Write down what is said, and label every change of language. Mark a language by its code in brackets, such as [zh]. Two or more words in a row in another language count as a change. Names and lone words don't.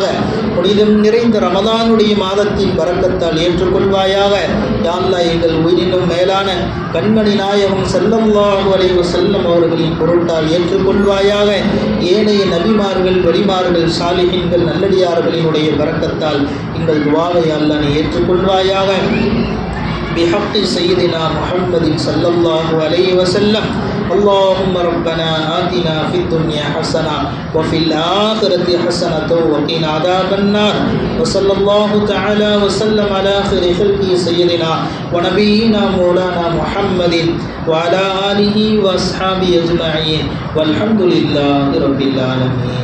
[ta] புனிதம் நிறைந்த ரமதானுடைய மாதத்தின் பரக்கத்தால் ஏற்றுக்கொள்வாயாக. [ar] يا الله [ta] எங்கள் உயிரினும் மேலான கண்மணி நாயகம் [ar] صلى الله عليه وسلم [ta] அவர்களின் பொருட்டால் ஏற்றுக்கொள்வாயாக. ஏனைய நபிமார்கள், வலிமார்கள், சாலிஹீன்கள், நல்லடியார்களினுடைய பரக்கத்தால் எங்கள் துஆவை [ar] يا الله [ta] நீ ஏற்றுக்கொள்வாயாக. [ar] بحق سيدنا محمد صلى الله عليه وسلم. اللهم ربنا آتنا في الدنيا حسنة وفي الآخرة حسنة وقنا عذاب النار. وصلى الله تعالى وسلم على خير خلقه سيدنا ونبينا مولانا محمد وعلى آله وأصحابه أجمعين والحمد لله رب العالمين.